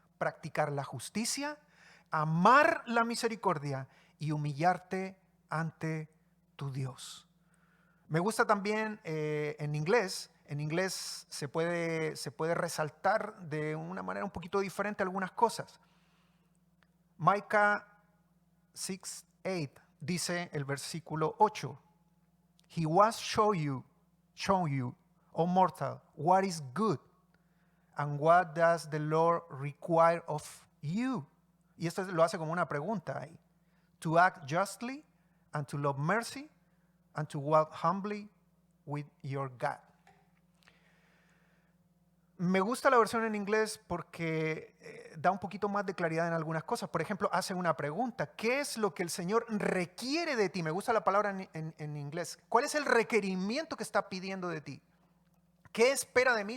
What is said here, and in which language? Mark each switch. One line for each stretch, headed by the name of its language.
Spanish: Practicar la justicia, amar la misericordia y humillarte ante tu Dios. Me gusta también en inglés se puede resaltar de una manera un poquito diferente algunas cosas.
English: Micah 6:8
Spanish: dice el versículo 8:
English: He was shown you, O mortal, what is good, and what does the Lord require of you?
Spanish: Y esto lo hace como una pregunta ahí.
English: To act justly, and to love mercy, and to walk humbly with your God.
Spanish: Me gusta la versión en inglés porque da un poquito más de claridad en algunas cosas. Por ejemplo, hace una pregunta: ¿qué es lo que el Señor requiere de ti? Me gusta la palabra en inglés. ¿Cuál es el requerimiento que está pidiendo de ti? ¿Qué espera de mí?